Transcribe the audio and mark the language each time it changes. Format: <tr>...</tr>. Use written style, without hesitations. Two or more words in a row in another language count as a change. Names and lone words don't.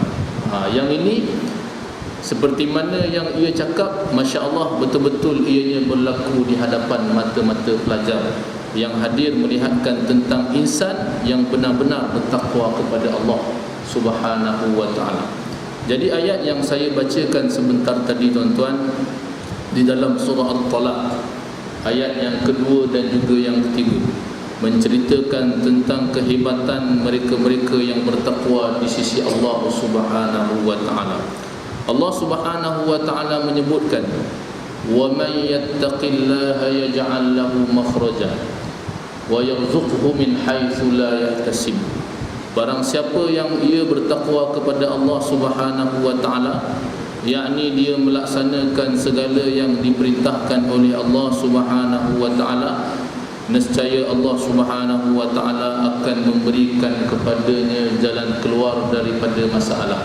<ms>Yang ini seperti mana yang ia cakap, masya-Allah, betul-betul ianya berlaku di hadapan mata-mata pelajar yang hadir melihatkan tentang insan yang benar-benar bertakwa kepada Allah</ms> <ar>سبحانه وتعالى.</ar> <ms>Jadi ayat yang saya bacakan sebentar tadi tuan-tuan di dalam surah At-Talaq, ayat yang kedua dan juga yang ketiga, menceritakan tentang kehebatan mereka-mereka yang bertakwa di sisi Allah</ms> <ar>سبحانه وتعالى.</ar> <ms>Allah</ms> <ar>سبحانه وتعالى</ar> <ms>menyebutkan,</ms> <ar>"ومن يتق الله يجعل له مخرجا ويرزقه من حيث لا يحتسب."</ar> <ms>Barang siapa yang ia bertakwa kepada Allah</ms> <ar>سبحانه وتعالى,</ar> <ms>yakni dia melaksanakan segala yang diperintahkan oleh Allah</ms> <ar>سبحانه وتعالى,</ar> <ms>nescaya Allah</ms> <ar>سبحانه وتعالى</ar> <ms>akan memberikan kepadanya jalan keluar daripada masalah.</ms>